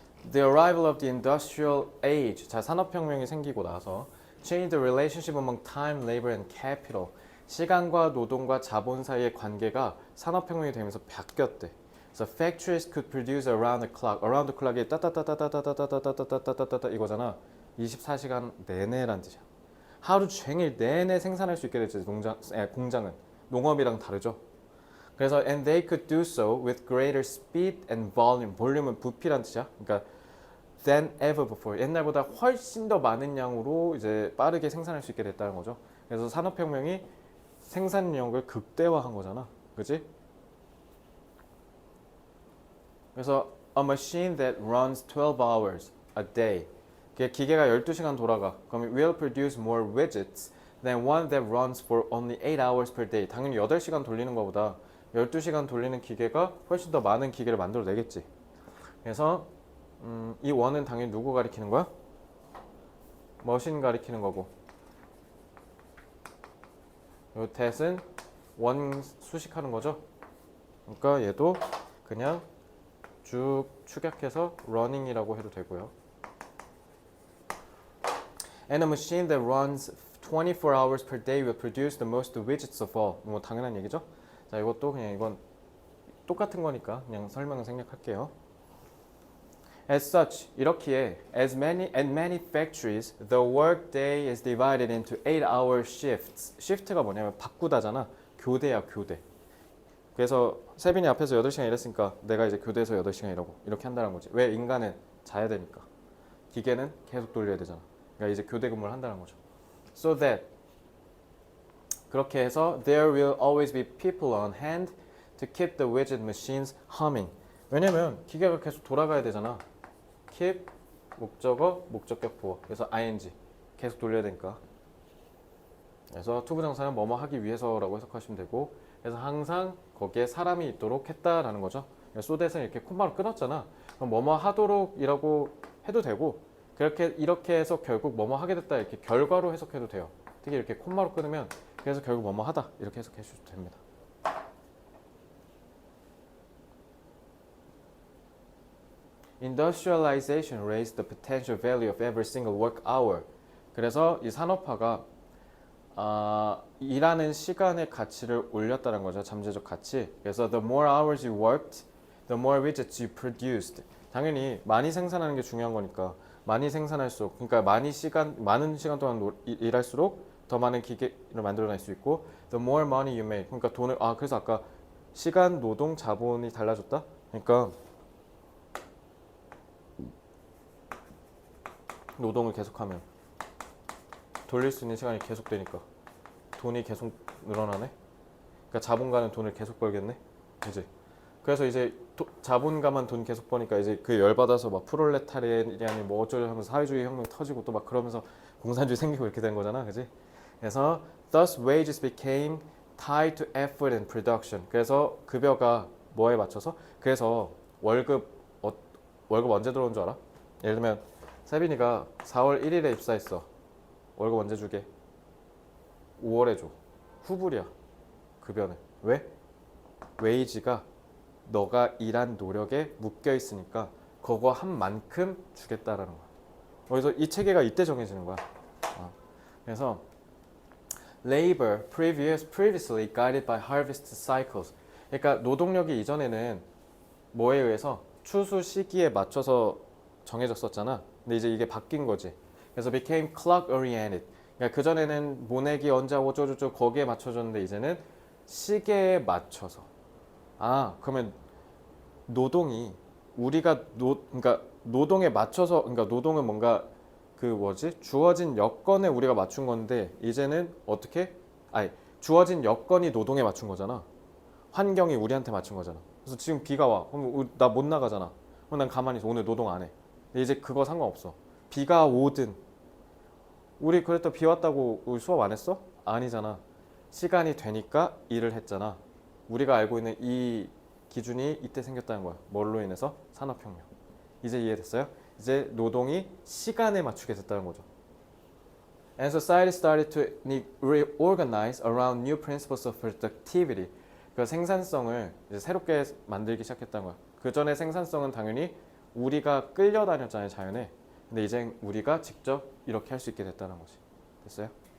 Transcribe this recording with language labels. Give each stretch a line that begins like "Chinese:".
English: The arrival of the industrial age.
Korean: 자, 산업혁명이 생기고 나서
English: change the relationship among time, labor, and capital.
Korean: 시간과 노동과 자본 사이의 관계가 산업혁명이 되면서 바뀌었대.
English: So factories could produce around the clock. Around the clock
Korean: 이 따따따따따따따따따따따따따따 이거잖아. 24시간 내내란 뜻이야. 하루 종일 내내 생산할 수 있게 됐지. 공장은 농업이랑 다르죠. 그래서
English: and they could do so with greater speed and volume.
Korean: 볼륨은 부피란 뜻이야. 그러니까
English: than ever before.
Korean: 옛날보다 훨씬 더 많은 양으로 이제 빠르게 생산할 수 있게 됐다는 거죠. 그래서 산업혁명이 생산력을 극대화한 거잖아. 그지? 그래서
English: a machine that runs 12 hours a day.
Korean: 기계가 12시간 돌아가. 그럼
English: will produce more widgets than one that runs for only 8 hours per day.
Korean: 당연히 8시간 돌리는 것보다 12시간 돌리는 기계가 훨씬 더 많은 기계를 만들어내겠지. 그래서 이 원은 당연히 누구 가리키는 거야? 머신 가리키는 거고, 이 that은 원 수식하는 거죠. 그러니까 얘도 그냥 쭉 축약해서 running이라고 해도 되고요.
English: And a machine that runs 24 hours per day will produce the most widgets of all.
Korean: 뭐 당연한 얘기죠. 자, 이것도 그냥 이건 똑같은 거니까 그냥 설명을 생략할게요.
English: As such,
Korean: 이렇기에
English: at many factories, the workday is divided into 8-hour shifts.
Korean: shift가 뭐냐면 바꾸다잖아. 교대야, 교대. 그래서 세빈이 앞에서 8시간 일했으니까 내가 이제 교대에서 8시간 일하고 이렇게 한다는 거지. 왜? 인간은 자야 되니까. 기계는 계속 돌려야 되잖아. 그러니까 이제 교대 근무를 한다는 거죠.
English: So that
Korean: 그렇게 해서
English: there will always be people on hand to keep the widget machines humming.
Korean: 왜냐면 기계가 계속 돌아가야 되잖아. keep 목적어, 목적격 보어. 그래서 ing 계속 돌려야 되니까. 그래서 투부정사는 뭐뭐 하기 위해서라고 해석하시면 되고, 그래서 항상 거기에 사람이 있도록 했다라는 거죠. so that은 이렇게 콤마로 끊었잖아. 그럼 뭐뭐 하도록이라고 해도 되고, 이렇게 해서 결국 뭐뭐 하게 됐다 이렇게 결과로 해석해도 돼요. 특히 이렇게 콤마로 끊으면 그래서 결국 뭐뭐 하다 이렇게 해석해 주셔도 됩니다.
English: Industrialization raised the potential value of every single work hour.
Korean: 그래서 이 산업화가 일하는 시간의 가치를 올렸다는 거죠. 잠재적 가치. 그래서
English: the more hours you worked, the more widgets you produced.
Korean: 당연히 많이 생산하는 게 중요한 거니까 많이 생산할수록, 그러니까 많은 시간 동안 일할수록 더 많은 기계를 만들어낼 수 있고,
English: the more money you make.
Korean: 그러니까 돈을 그래서 아까 시간, 노동, 자본이 달라졌다. 그러니까 노동을 계속하면 돌릴 수 있는 시간이 계속 되니까 돈이 계속 늘어나네. 그러니까 자본가는 돈을 계속 벌겠네. 그지? 그래서 이제 자본가만 돈 계속 버니까 이제 그 열받아서 막 프롤레타리안이 뭐 어쩌려 하면서 사회주의 혁명 터지고 또 막 그러면서 공산주의 생기고 이렇게 된 거잖아, 그지? 그래서
English: thus wages became tied to effort and production.
Korean: 그래서 급여가 뭐에 맞춰서? 그래서 월급 언제 들어온 줄 알아? 예를 들면 세빈이가 4월 1일에 입사했어. 월급 언제 주게? 5월에 줘. 후불이야. 급여는. 왜? 웨이지가 너가 일한 노력에 묶여 있으니까 그거 한 만큼 주겠다라는 거야. 그래서 이 체계가 이때 정해지는 거야. 그래서
English: labor previously guided by harvest cycles.
Korean: 그러니까 노동력이 이전에는 뭐에 의해서 추수 시기에 맞춰서 정해졌었잖아. 근데 이제 이게 바뀐 거지. 그래서
English: became clock oriented.
Korean: 그러니까 그 전에는 모내기 언제 하고 어쩌고저쩌고 거기에 맞춰졌는데 이제는 시계에 맞춰서. 그러면 노동이 우리가 그러니까 노동에 맞춰서 그러니까 노동은 뭔가 그 뭐지? 주어진 여건에 우리가 맞춘 건데 이제는 어떻게? 주어진 여건이 노동에 맞춘 거잖아. 환경이 우리한테 맞춘 거잖아. 그래서 지금 비가 와. 그럼 나 못 나가잖아. 그럼 난 가만히 있어. 오늘 노동 안 해. 근데 이제 그거 상관없어. 비가 오든 우리 그랬다 비 왔다고 우리 수업 안 했어? 아니잖아. 시간이 되니까 일을 했잖아. 우리가 알고 있는 이 기준이 이때 생겼다는 거야. 뭘로 인해서? 산업혁명. 이제 이해됐어요? 이제 노동이 시간에 맞추게 됐다는 거죠.
English: And society started to reorganize around new principles of productivity.
Korean: 그 생산성을 이제 새롭게 만들기 시작했다는 거야. 그 전에 생산성은 당연히 우리가 끌려다녔잖아요, 자연에. 근데 이제 우리가 직접 이렇게 할 수 있게 됐다는 거지. 됐어요?